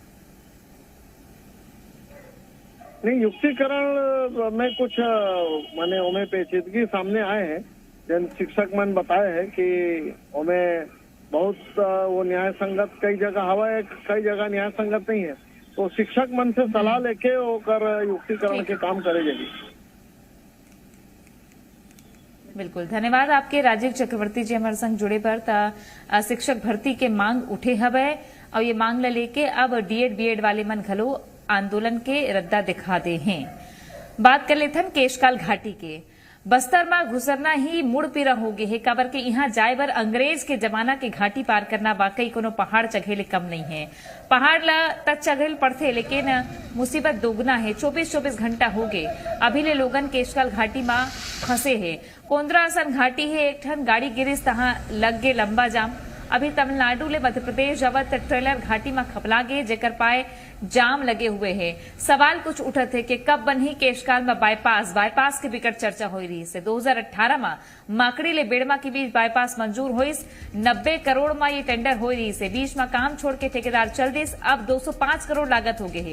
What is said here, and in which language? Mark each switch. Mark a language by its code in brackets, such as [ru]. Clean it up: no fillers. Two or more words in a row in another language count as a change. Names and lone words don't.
[hne] नहीं, युक्तिकरण में कुछ माने ओमे पेचीदगी सामने आए हैं जन शिक्षक मन बताए हैं कि ओमे बहुत वो न्याय संगत कई जगह हवा है, कई जगह न्याय संगत नहीं है तो शिक्षक मन से सलाह लेके ओकर युक्तिकरण के काम करे जाएगी। बिल्कुल, धन्यवाद आपके राजीव चक्रवर्ती जी हमारे संग जुड़े पर शिक्षक भर्ती के मांग उठे हवे और ये मांग ल लेके अब डीएड बीएड वाले मन घलो आंदोलन के रद्दा दिखा दे हैं। बात कर लेथन केशकाल घाटी के बस्तर में घुसरना ही मुड़ पीरा हो गए है काबर के यहाँ जाए बर अंग्रेज के जमाना के घाटी पार करना वाकई कोनो पहाड़ चघेले कम नहीं है। पहाड़ ला तक चघेल पड़थे लेकिन मुसीबत दोगुना है। 24-24 घंटा हो गए अभी ले लोगन केशकाल घाटी में फंसे है। कोंद्रा असन घाटी है एक ठन गाड़ी गिरिस तहाँ लग गे लंबा जाम। अभी तमिलनाडु ले मध्य प्रदेश जावत ट्रेलर घाटी में खपला गे जेकर पाए जाम लगे हुए है। सवाल कुछ उठत है कि कब बनही केशकाल में बाईपास के विकट चर्चा हो रही है। 2018 में माकड़ी ले बेड़मा के बीच बाईपास मंजूर हुईस, 90 करोड़ में ये टेंडर हो रही है। बीच में काम छोड़ के ठेकेदार चल दिस, अब 205 करोड़ लागत हो गए है।